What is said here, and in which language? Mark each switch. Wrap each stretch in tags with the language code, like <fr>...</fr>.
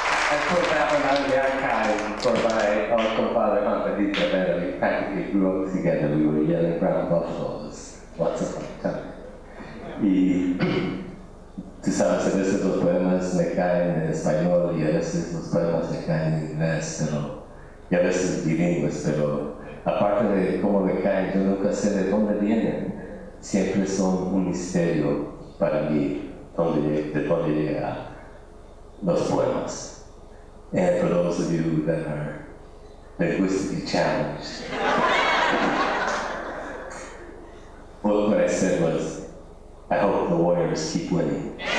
<en>I put that one out of the archive for my uncle father, Juan Felipe Herrera. We practically grew up together. We were yelling brown buffaloes lots of time.</en> <es>Y tú sabes, a veces los poemas me caen en español y a veces los poemas me caen en inglés, pero, y a veces bilingües, pero aparte de cómo me caen, yo nunca sé de dónde vienen. Siempre son un misterio para mí de dónde llegan los poemas.</es> <en>And for those of you that are linguistically challenged, well, what I said was, I hope the Warriors keep winning.</en>